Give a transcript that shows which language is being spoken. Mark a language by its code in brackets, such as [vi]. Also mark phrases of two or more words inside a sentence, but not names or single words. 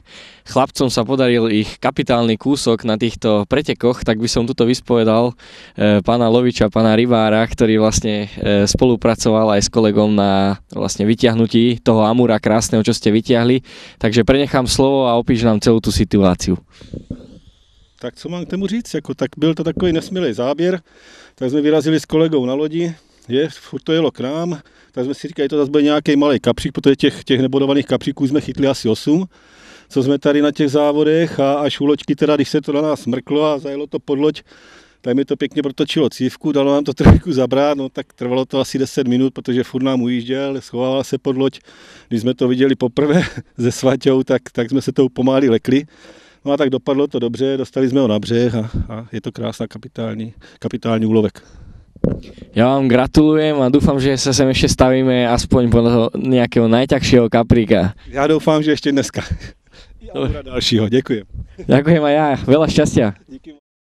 [sk] Chlapcom sa podaril ich kapitálny kúsok na týchto pretekoch, tak by som tuto vyspovedal pána Loviča, pána rybára, ktorý vlastne spolupracoval aj s kolegom na vlastne vyťahnutí toho amúra krásneho, čo ste vyťahli. Takže prenechám slovo a opíš nám celú tú situáciu. [cs] Tak co mám k tomu říct, tak byl to takový nesmělý záběr, tak jsme vyrazili s kolegou na lodi, furt to jelo k nám, tak jsme si říkali, to zase bude nějaký malý kapřík, protože těch nebodovaných kapříků jsme chytli asi 8, co jsme tady na těch závodech a až u loďky, teda když se to na nás mrklo a zajelo to pod loď, tak mi to pěkně protočilo cívku, dalo nám to trošku zabrát, no tak trvalo to asi 10 minut, protože furt nám ujížděl, schovával se pod loď, když jsme to viděli poprvé se Svaťou, tak jsme se to pomalu lekli. No a tak dopadlo to dobře, dostali jsme ho na břeh a je to krásná kapitální úlovek. [sk] Ja vám gratulujem a dúfam, že sa sem ešte stavíme aspoň podľa nejakého najťažšieho kapríka. [cs] Ja doufám, že ešte dneska. A dalšího, ďakujem. [sk] Ďakujem aj ja, veľa šťastia. [cs] Díky.